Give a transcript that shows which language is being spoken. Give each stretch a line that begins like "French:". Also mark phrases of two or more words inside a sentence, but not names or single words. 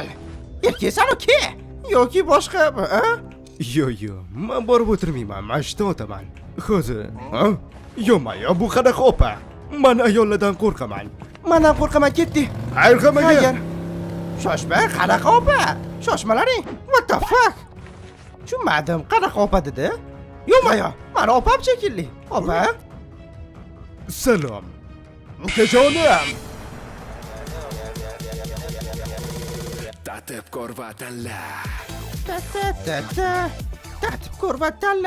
Uzbek: Erkaksan ke? Yoki boshqa, Yo'q, men borib o'tirmayman. Mashina otaman. Hozir, Yo'q, bu qanaqa opa? Men ayollardan qo'rqaman. Mendan qo'rqaman, ketdi. Hayr. Shoshma, qanaqa opa? Shoshmalaring.
English: What the fuck?
Uzbek: Tushunmadim, qanaqa opa dedi? Yo'q, meni opam shekilli. Opa? Salom. Ukajonim. Tatibkor va tanla. Tatibkor va tanla.